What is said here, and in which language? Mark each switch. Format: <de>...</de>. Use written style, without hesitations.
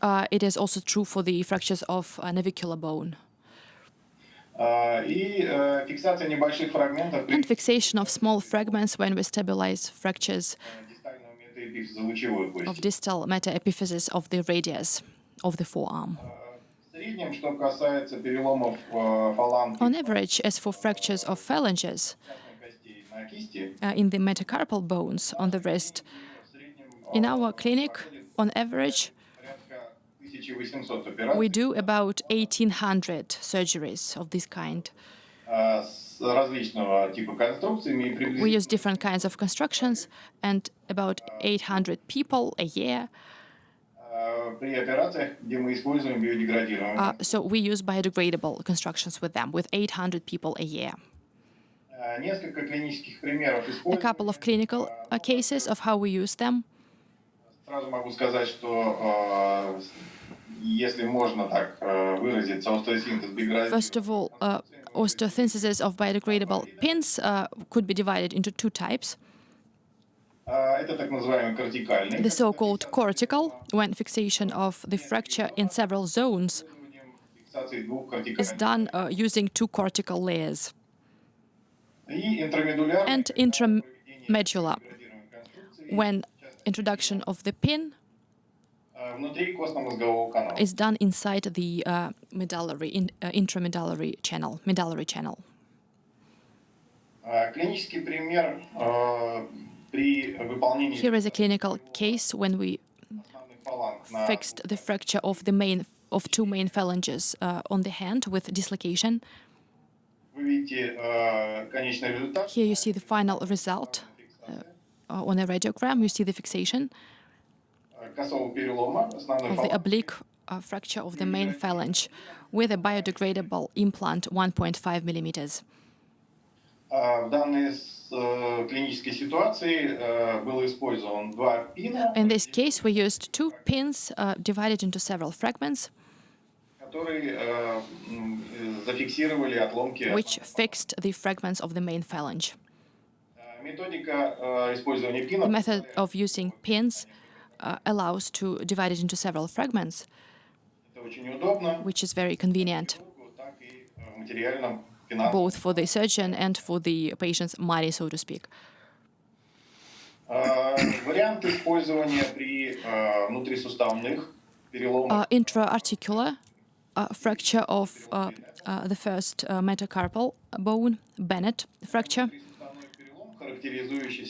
<en>It is also true for the fractures of navicular bone.</en> <ru>Фиксация небольших фрагментов</ru> <en>And fixation of small fragments when we stabilize fractures</en> <ru>дистального метаэпифиза лучевой</ru> <en>of</en> <ru>кости.</ru> <en>distal metaepiphysis of the radius of the forearm.</en> <ru>В среднем, что касается переломов фаланги</ru> <en>On average, as for fractures of phalanges</en> <ru>частных костей на кисти,</ru> <en>in the metacarpal bones on the wrist,</en> <ru>в среднем</ru> <en>in our clinic, on average,</en> <ru>порядка 1800 операций</ru> <en>we do about 1,800 surgeries of this kind.</en> <ru>с различного типа конструкциями и</ru> <en>We</en> <ru>приблизительно</ru> <en>use different kinds of constructions, and about 800 people a year.</en> <ru>при операциях, где мы используем биодеградируемые.</ru> <en>So we use biodegradable constructions with them, with 800 people a year.</en> <ru>Несколько клинических примеров</ru> <en>A</en> <ru>использования.</ru> <en>couple of clinical cases of how we use them.</en> <ru>Сразу могу сказать, что если можно так выразиться, остеосинтез биографии.</ru> <en>First of all, osteosynthesis of biodegradable pins could be divided into two types.</en> <ru>Это так называемый кортикальный.</ru> <en>The so-called cortical, when fixation of the fracture in several zones</en> <ru>Фиксации двух</ru> <en>is</en> <ru>кортикальных.</ru> <en>done using two cortical layers.</en> <ru>И интрамедулярный.</ru> <en>And intramedular, when introduction of the pin</en> <ru>Внутри костно-мозгового канала.</ru> <en>is done inside the medullary, intramedullary channel, medullary channel.</en> <ru>Клинический пример при выполнении</ru> <en>Here is a clinical case when we</en> <ru>основных фаланг на</ru> <en>fixed the fracture of two main phalanges on the hand with dislocation.</en> <ru>вы видите конечный результат.</ru> <en>Here you see the final result on a radiogram. You see the fixation</en> <ru>Косого перелома основной</ru> <en>of the</en> <ru>фаланги.</ru> <en>oblique fracture of the main phalange with a biodegradable implant 1.5 millimeters.</en> <ru>В данной клинической ситуации было использовано два пина,</ru> <en>In this case, we used two pins divided into several fragments,</en> <ru>которые зафиксировали отломки.</ru> <en>which fixed the fragments of the main phalange.</en> <ru>Методика использования</ru> <en>The</en> <ru>пинов</ru> <en>method of using pins allows to divide it into several fragments,</en> <ru>это очень удобно,</ru> <en>which is very convenient,</en> <ru>так и в материальном финансовом.</ru> <en>both for the surgeon and for the patient's money, so to speak.</en> <ru>Вариант использования при внутрисуставных переломах</ru> <en>Intra-articular fracture of the first metacarpal bone, Bennett fracture.</en> <ru>внутрисуставной перелом, характеризующийся</ru>